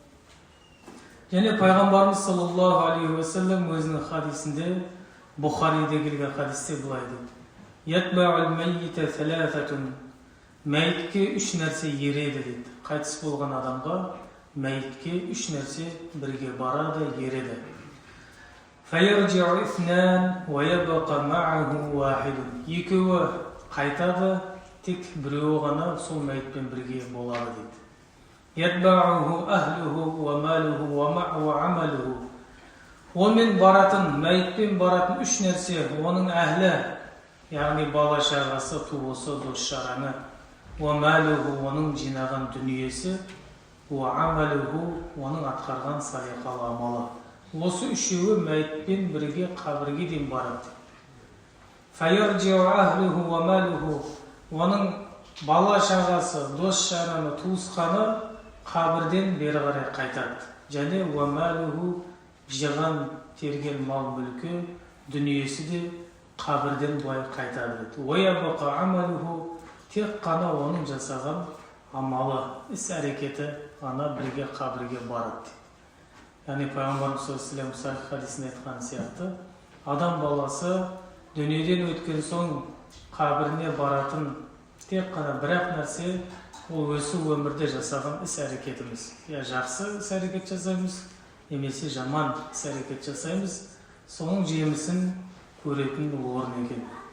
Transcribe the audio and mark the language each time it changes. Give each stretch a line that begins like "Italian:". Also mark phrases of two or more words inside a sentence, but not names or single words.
Kazakh: Және пайғамбарымыз
Arabic: صلى الله عليه وسلم
Kazakh: өзінің хадисінде, Бұхариде келген хадисте былай дейді:
Arabic: يتبع الميت ثلاثة,
Kazakh: мәйітке 3 нәрсе ереді дейді. Қайтыс болған адамға мәйітке 3 нәрсе бірге барады, ереді.
Arabic: فَيَرْجِعُ إِثْنَانِ وَيَبْقَ مَعَهُ وَاحِدٌ.
Kazakh: Екеуі қайтады, тек біреуі ғана сол мәйітпен бірге болады дейді.
Arabic: يَتْبَعُهُ أَهْلُهُ وَمَالُهُ وَعَمَلُهُ.
Kazakh: Онымен баратын, мәйітпен баратын 3 нәрсе, оның әхлі, яғни бала шағасы, туысы, дос-жараны, وَمَالُهُ, оның жинаған дүниесі, وَعَمَلُهُ, оның атқарған салиқалы амалы. Осы үшеуі мәйітпен бірге қабірге дейін барады.
Arabic: فَيَرْجِعُ أَهْلُهُ وَمَالُهُ,
Kazakh: оның бала шағасы, дос-жараны, туысқаны қабірден бері қарай қайтады. Және وَمَالُهُ, жиған терген мал мүлкі, дүниесі де қабірден былай қайтады.
Arabic: وَيَبْقَ عَمَلُهُ,
Kazakh: тек қана оның жасаған амалы, іс-әрекеті ғана бірге қабірге барады. Яғни пайғамбарымыз
Arabic: صلى الله عليه وسلم
Kazakh: хадисінде айтқан сияқты, адам баласы дүниеден өткен соң қабіріне баратын тек қана бір-ақ нәрсе, ол осы өмірде жасаған іс-әрекетіміз. Я жақсы іс-әрекет жасаймыз, немесе жаман іс-әрекет жасаймыз, соның жемісін көретін орын екен.